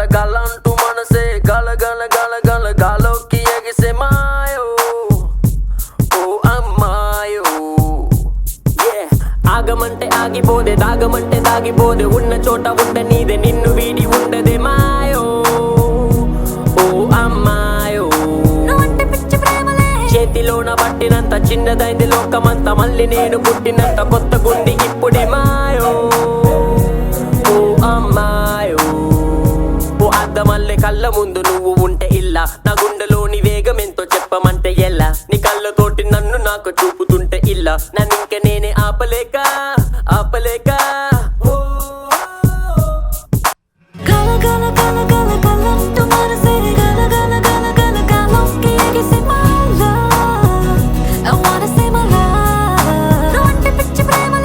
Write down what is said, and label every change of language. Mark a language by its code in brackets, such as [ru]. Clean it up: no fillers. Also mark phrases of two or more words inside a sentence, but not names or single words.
[te] గలంటూ మనసే గల గల గల గల గలోకి ఎగిసే మాయో ఓ అమ్మాయో yeah ఆగమంటే ఆగిపోదే దాగిపోదే ఉన్న చోట ఉండనీదే నిన్ను వీడి ఉండదే మాయో ఓ అమ్మాయో నువ్వంటే పిచ్చి ప్రేమలే చేతిలోన పట్టినంత చిన్నదైంది లోకమంతా మళ్ళీ నేను పుట్టినంత కొత్త గుండి ఇప్పుడే మాయో ఓ అమ్మాయో ఓ అద్దమల్లె కళ్ళ ముందు నువ్వు ఉంటే ఇల్లా నా గుండెలోని వేగం ఎంతో చెప్పమంటే ఎలా నీ కళ్ళతోటి నన్ను నాకు చూపుతుంటే ఇల్లా నన్ను ఇంక నేనే ఆపలేక ఆపలేక గల గల గల గల గలంటూ మనసే గల గల గల గల గలోకి ఎగిసే [en] my love I wanna say my love [te] నువ్వంటే పిచ్చి ప్రేమలే